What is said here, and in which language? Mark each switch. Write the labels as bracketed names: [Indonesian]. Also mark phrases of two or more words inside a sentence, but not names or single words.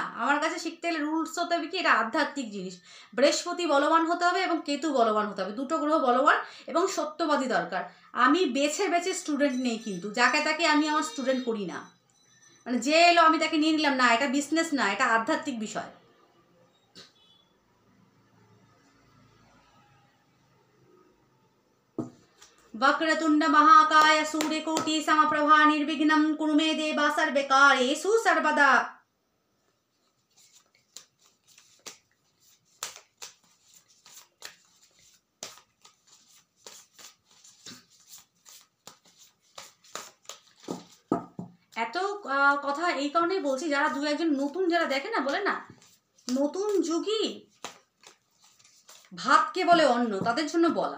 [Bangla] আমার কাছে শিখতে গেলে রুলস হতে হবে কি, এটা আধ্যাত্মিক জিনিস। বৃহস্পতি বলবান হতে হবে এবং কেতু বলবান হতে হবে, দুটো গ্রহ বলবান এবং সত্যবাদী দরকার। আমি বেছে বেছে স্টুডেন্ট নেই, কিন্তু যাকে তাকে আমি আমার স্টুডেন্ট করি না। মানে যে এলো আমি তাকে নিয়ে নিলাম না, এটা বিজনেস না, এটা আধ্যাত্মিক বিষয়। [Sanskrit] वक्रतुंड महाकाय सूर्यकोटि समप्रभा निर्विघ्नं कुरु मे देव सर्वकार्येषु सर्वदा। [Bangla] এত কথা এই কারণেই বলছি, যারা দু একজন নতুন যারা দেখে না, বলে না নতুন যুগী ভাতকে বলে অন্ন, তাদের জন্য বলা।